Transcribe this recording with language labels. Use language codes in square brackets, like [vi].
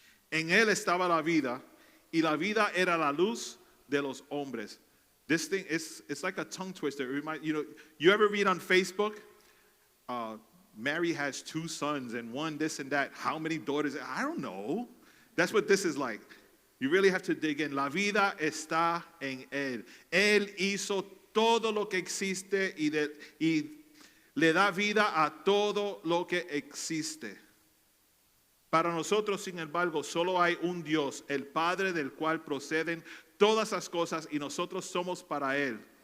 [es] En Él estaba la vida, y la vida era la luz de los hombres. [en] This thing it's like a tongue twister. You ever read on Facebook, Mary has 2 sons and one this and that. How many daughters? I don't know. That's what this is like. You really have to dig in. [es] La vida está en Él. Él hizo todo lo que existe y le da vida a todo lo que existe. Para nosotros, sin embargo, solo hay un Dios, el Padre del cual proceden todas las cosas y nosotros somos para Él.